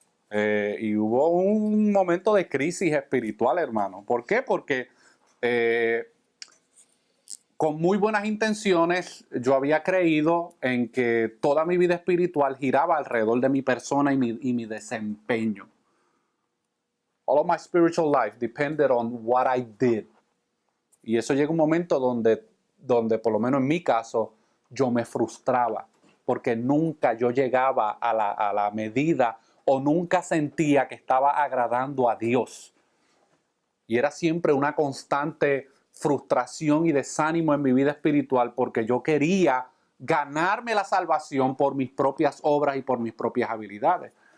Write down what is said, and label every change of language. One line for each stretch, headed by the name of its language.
Spanish: Y hubo un momento de crisis espiritual, hermano. ¿Por qué? Porque con muy buenas intenciones yo había creído en que toda mi vida espiritual giraba alrededor de mi persona y mi desempeño.
English: All of my spiritual life depended on what I did.
Spanish: Y eso llega un momento donde por lo menos en mi caso, yo me frustraba, porque nunca yo llegaba a la medida o nunca sentía que estaba agradando a Dios. Y era siempre una constante frustración y desánimo en mi vida espiritual, porque yo quería ganarme la salvación por mis propias obras y por mis propias habilidades.